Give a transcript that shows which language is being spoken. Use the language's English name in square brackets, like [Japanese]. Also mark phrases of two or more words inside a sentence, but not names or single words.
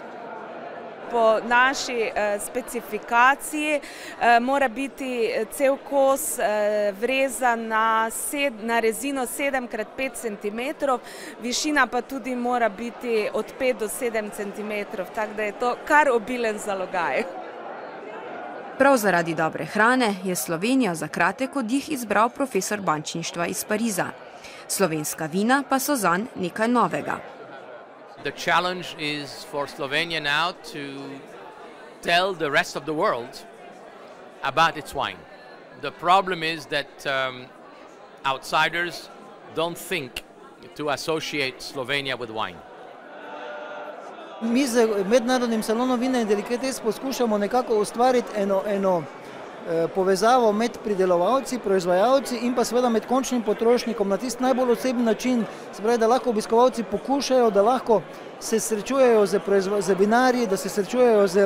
[Slovenian] Po naši specifikaciji mora biti cel kos vrezan na rezino 7x5 cm, višina pa tudi mora biti od 5 do 7 cm, tako da je to kar obilen zalogaj. Prav zaradi dobre hrane je Slovenijo za kratek oddih izbral profesor bančništva iz Pariza. Slovenska vina pa so zanj nekaj novega. [English] The challenge is for Slovenia now to tell the rest of the world about its wine. The problem is that outsiders don't think to associate Slovenia with wine. [Slovenian] Mi z mednarodnim salonom vina in delikates poskušamo nekako ustvariti eno povezavo med pridelovalci, proizvajalci in pa seveda med končnim potrošnikom na tisti najbolj osebni način, se pravi, da lahko obiskovalci pokušajo, da lahko se srečujejo z vinarji, da se srečujejo